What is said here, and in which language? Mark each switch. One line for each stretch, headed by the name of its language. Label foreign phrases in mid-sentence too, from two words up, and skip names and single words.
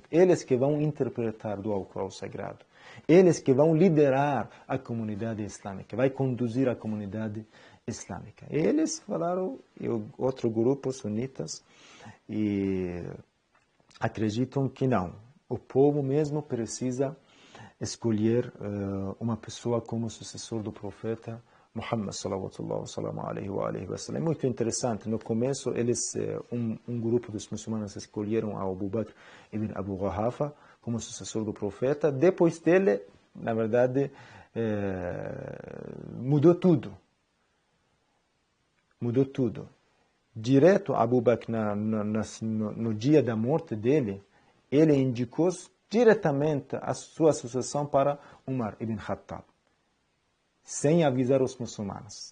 Portuguese: Eles que vão interpretar do Alcorão Sagrado. Eles que vão liderar a comunidade islâmica, vai conduzir a comunidade islâmica. Eles falaram, e outro grupo, sunitas, e acreditam que não. O povo mesmo precisa escolher uma pessoa como sucessor do profeta Muhammad
Arabic: صلى الله عليه وسلم.
Portuguese: É muito interessante. No começo, eles um grupo dos muçulmanos escolheram Abu Bakr ibn Abu Quhafa como sucessor do profeta. Depois dele, na verdade, mudou tudo. Mudou tudo. Direto Abu Bakr, no dia da morte dele, ele indicou diretamente a sua sucessão para Umar ibn Khattab, sem avisar os muçulmanos.